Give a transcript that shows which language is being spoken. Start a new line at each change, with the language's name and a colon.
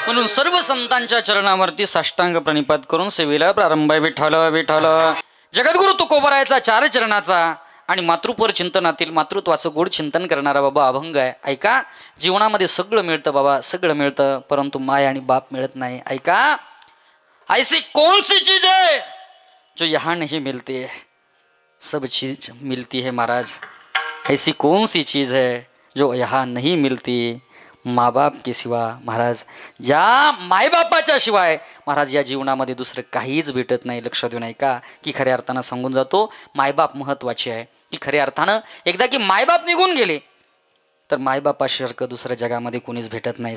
Marathi: सर्व संतांच्या चरणावरती साष्टांग प्रणिपात करून सेवेला प्रारंभ आहे. विठ्ठल विठ्ठल. जगद्गुरु तुकोबरायचा 4 चरणाचा आणि मातृपर चिंतनातील मातृत्वाचं गोड चिंतन करणारा बाबा अभंग आहे. ऐका, जीवनामध्ये सगळं मिळतं बाबा, सगळं मिळतं, परंतु माय आणि बाप मिळत नाही.
Hindi: ऐका, ऐसी कौन सी चीज है जो यहाँ नहीं मिलती है, सब चीज मिलती है महाराज. ऐसी कौन सी चीज है जो यहाँ नहीं मिलती. माँ-बाप के सिवा
Marathi: महाराज, ज्या मायबापाच्या शिवाय महाराज या जीवनामध्ये दुसरं काहीच भेटत नाही. लक्ष देऊन ऐका की खऱ्या अर्थानं सांगून जातो, मायबाप महत्त्वाचे आहे. की खऱ्या अर्थानं एकदा की मायबाप निघून गेले तर मायबापासारखं दुसऱ्या जगामध्ये कोणीच भेटत नाही.